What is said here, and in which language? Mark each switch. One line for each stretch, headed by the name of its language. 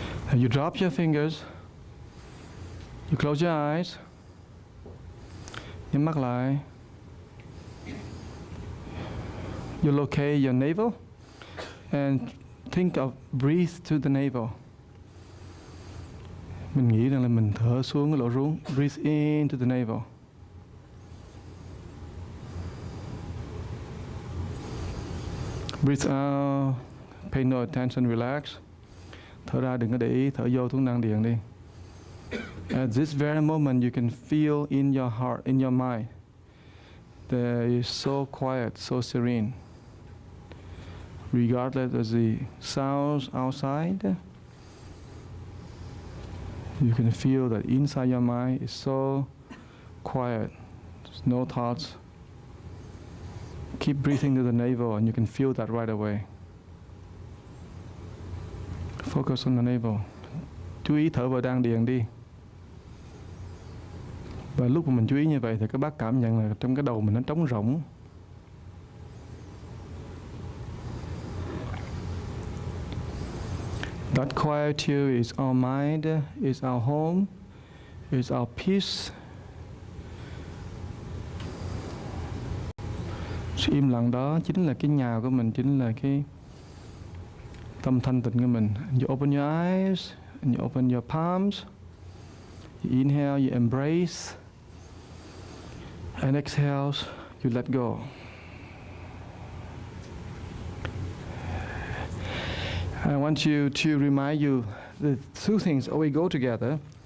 English: And you drop your fingers. You close your eyes.
Vietnamese: Nhắm mắt lại.
English: You locate your navel and think of breathe to the navel.
Vietnamese: Mình nghĩ rằng là mình thở xuống cái lỗ rốn.
English: Breathe into the navel. Breathe out. Pay no attention, relax.
Vietnamese: Thở ra đừng có để ý, thở vô thuốc năng điện đi.
English: At this very moment you can feel in your heart, in your mind, that is so quiet, so serene. Regardless of the sounds outside, you can feel that inside your mind is so quiet. There's no thoughts. Keep breathing to the navel and you can feel that right away. Focus on the navel.
Vietnamese: Chú ý thở vào đan điền đi. Và lúc mà mình chú ý như vậy thì các bác cảm nhận là trong cái đầu mình nó trống rỗng.
English: That quietude is our mind, is our home, is our peace.
Vietnamese: Sự im lặng đó chính là cái nhà của mình, chính là cái tâm thanh tịnh của mình.
English: You open your eyes, and you open your palms. You inhale, you embrace. And exhale, you let go. I want you to remind you the two things always go together.